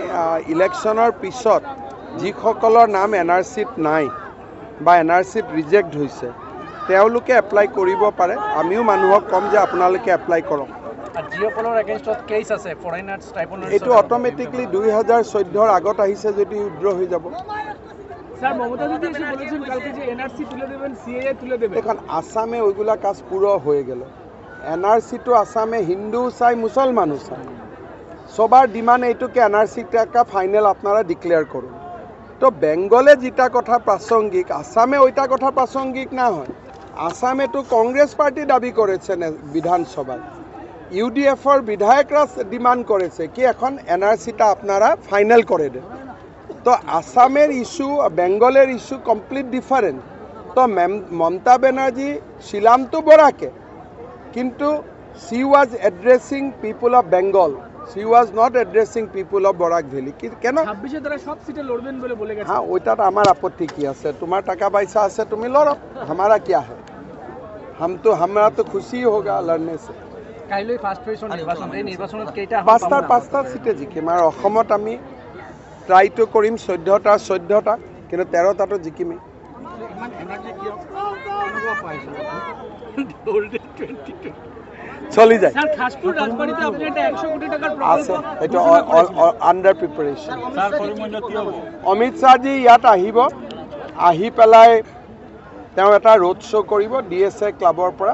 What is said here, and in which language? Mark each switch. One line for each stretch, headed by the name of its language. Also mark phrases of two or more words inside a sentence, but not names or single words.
Assamese: ইলেকশ্যনৰ পিছত যিসকলৰ নাম NRCত নাই বা NRCত ৰিজেক্ট হৈছে, তেওঁলোকে এপ্লাই কৰিব পাৰে। আমিও মানুহক ক'ম যে আপোনালোকে এপ্লাই কৰক। এইটো অট'মেটিকলি 2014 আগত আহিছে যদি উইথড্ৰ হৈ যাব।
Bangla: এখন আসামে ওইগুলা কাজ পুরো হয়ে গেল। NRC তো আসামে হিন্দু চাই, মুসলমানও চাই, সবার ডিমান্ড এইটুকে NRC একটা ফাইনাল আপনারা ডিক্লেয়ার করুন। তো বেঙ্গলে যেটা কথা প্রাসঙ্গিক, আসামে ওইটা কথা প্রাসঙ্গিক না হয়। আসামে তো কংগ্রেস পার্টি দাবি করেছে বিধানসভায়, UDFর বিধায়করা ডিমান্ড করেছে কি এখন NRCটা আপনারা ফাইনাল করে দেন। তো আসামের ইস্যু বেঙ্গলের ইস্যু
English: complete different.
Bangla: তো মমতা ব্যানার্জি ছিলাম তো বরাকে, কিন্তু
English: she was addressing people of Bengal, she was not addressing people of Barak Valley। কেন
Bangla: 26 দ্বারা সব সিটে লড়বেন বলে বলে গেছে। হ্যাঁ, ওইটাত আমার আপত্তি কি আছে? তোমার টাকা পয়সা আছে, তুমি লড়ো,
Hindi: हमारा क्या है? हमरा तो खुशी होगा लड़ने से।
Assamese: কাইলৈ
English: first phase
Assamese: নির্বাচন, এই নির্বাচনত কেইটা 5টা সিটে জিকিম। আর অসমত আমি ট্রাই তো করিম 14টা, কিন্তু 13টাতো জিকিমেই। চলি যায় আছে, এইটো
English: under preparation.
Assamese: অমিত শ্বাহজি ইয়াত আহিব, আহি পেলাই তেওঁ এটা
English: road show'
Assamese: কৰিব DSA ক্লাবৰ পৰা।